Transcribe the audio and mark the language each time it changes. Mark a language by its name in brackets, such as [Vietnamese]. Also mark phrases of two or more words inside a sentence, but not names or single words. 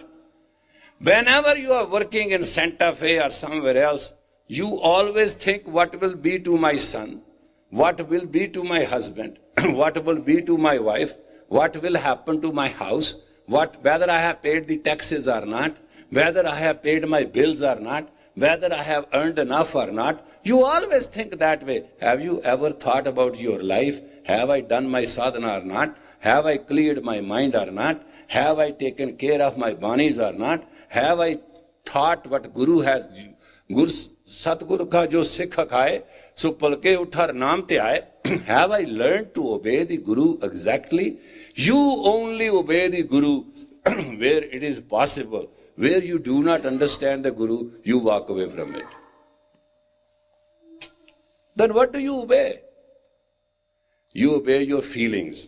[English] Whenever you are working in Santa Fe or somewhere else, you always think what will be to my son, what will be to my husband, what will be to my wife, what will happen to my house, whether I have paid the taxes or not, whether I have paid my bills or not, whether I have earned enough or not. You always think that way. Have you ever thought about your life? Have I done my sadhana or not? Have I cleared my mind or not? Have I taken care of my banis or not? Have I thought what Guru has, [Punjabi] ਸਤਿਗੁਰੂ ਕਾ ਜੋ ਸਿਖਾ ਖਾਏ, ਸੋ ਪਲਕੇ ਉਠਰ ਨਾਮ ਤੇ ਆਏ. [English] Have I learned to obey the Guru exactly? You only obey the Guru where it is possible. Where you do not understand the Guru, you walk away from it. Then what do you obey? You obey your feelings.